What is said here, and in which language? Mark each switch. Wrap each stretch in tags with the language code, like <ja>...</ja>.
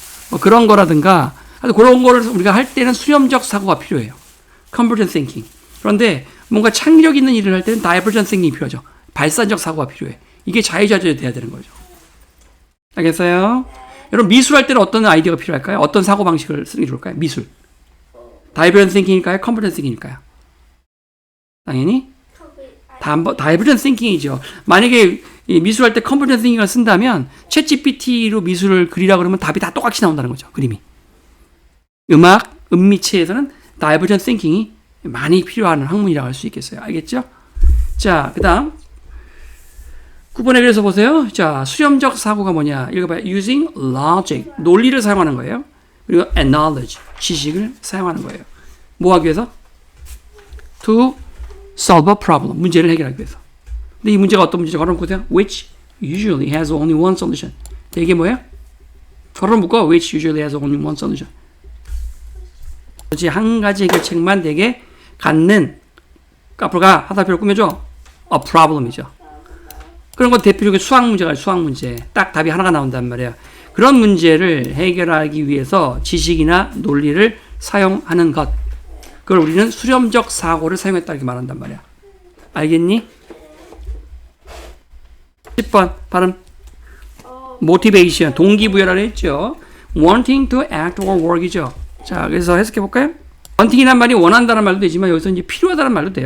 <ko>뭐 그런 거라든가 그런 거를 우리가 할 때는 수렴적 사고가 필요해요.</ko> <en>convergent thinking.</en> <ko>그런데 뭔가 창의력 있는 일을 할 때는 divergent thinking이 필요하죠. 발산적 사고가 필요해. 이게 자유자재로 돼야 되는 거죠. 알겠어요? 여러분 미술할 때는 어떤 아이디어가 필요할까요? 어떤 사고 방식을 쓰는 게 좋을까요? 미술. divergent thinking일까요? convergent thinking일까요? 당연히 divergent thinking이죠. 만약에 미술할 때 convergent thinking을 쓴다면 챗GPT로 미술을 그리라 그러면 답이 다 똑같이 나온다는 거죠. 그림이. 음악, 음미체에서는 divergent thinking이 많이 필요한 학문이라고 할 수 있겠어요. 알겠죠? 자, 그 다음 9번에 그래서 보세요. 자, 수렴적 사고가 뭐냐? 읽어봐요. using logic, 논리를 사용하는 거예요. 그리고 knowledge, 지식을 사용하는 거예요. 뭐 하기 위해서?</ko> <en>to solve a problem,</en> <ko>문제를 해결하기 위해서. 근데 이 문제가 어떤 문제죠? 걸어 보세요.</ko> <en>which usually has only one solution.</en> <ko>이게 뭐예요? 걸어 묶어.</ko> <en>which usually has only one solution.</en> <ko>한 가지 해결책만 되게 갖는 앞으로가 하다표를 꾸며줘. a problem이죠. 그런 건 대표적인 수학 문제가 수학 문제. 딱 답이 하나가 나온단 말이에요. 그런 문제를 해결하기 위해서 지식이나 논리를 사용하는 것. 그걸 우리는 수렴적 사고를 사용했다 이렇게 말한단 말이야. 알겠니? 10번 발음. motivation, 동기부여라고 했죠.</ko> <en>wanting to act or work이죠.</en> <ko>자, 그래서 해석해 볼까요? wanting이란 말이 원한다는 말도 되지만 여기서 이제 필요하다는 말도 돼요.</ko>